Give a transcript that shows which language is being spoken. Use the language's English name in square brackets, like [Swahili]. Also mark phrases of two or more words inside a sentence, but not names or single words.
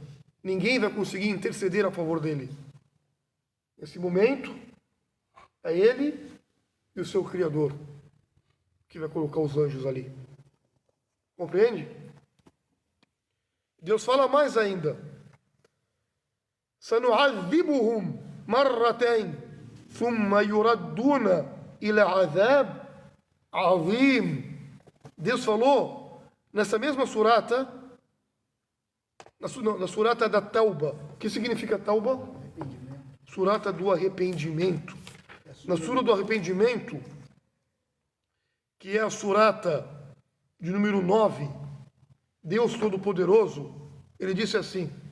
[Portuguese] Ninguém vai conseguir interceder a favor dele. Nesse momento, é ele e o seu Criador que vai colocar os anjos ali. Compreende? Deus fala mais ainda. [Arabic] سَنُعَذِّبُهُمْ مَرَّتَيْنِ ثُمَّ يُرَدُّونَ إِلَى عَذَابٍ عَظِيمٍ. [Portuguese] Deus falou nessa mesma surata, na surata da Tauba. O que significa Tauba? Surata do arrependimento. Na sura do arrependimento, que é a surata de número 9, Deus Todo-Poderoso, ele disse assim,